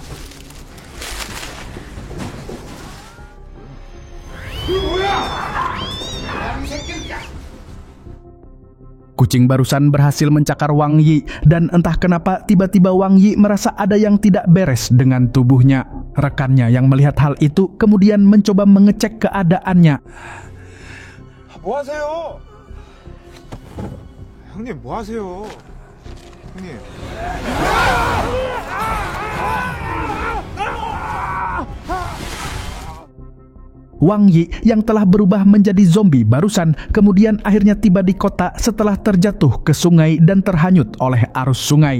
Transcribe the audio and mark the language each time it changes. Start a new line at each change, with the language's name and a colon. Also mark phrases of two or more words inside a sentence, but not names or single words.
Indonesian: Kucing barusan berhasil mencakar Wang Yi dan entah kenapa tiba-tiba Wang Yi merasa ada yang tidak beres dengan tubuhnya. Rekannya yang melihat hal itu kemudian mencoba mengecek keadaannya.
Korean: 뭐 하세요? 형님 뭐 하세요? 형님.
Indonesian: Wang Yi yang telah berubah menjadi zombie barusan kemudian akhirnya tiba di kota setelah terjatuh ke sungai dan terhanyut oleh arus sungai.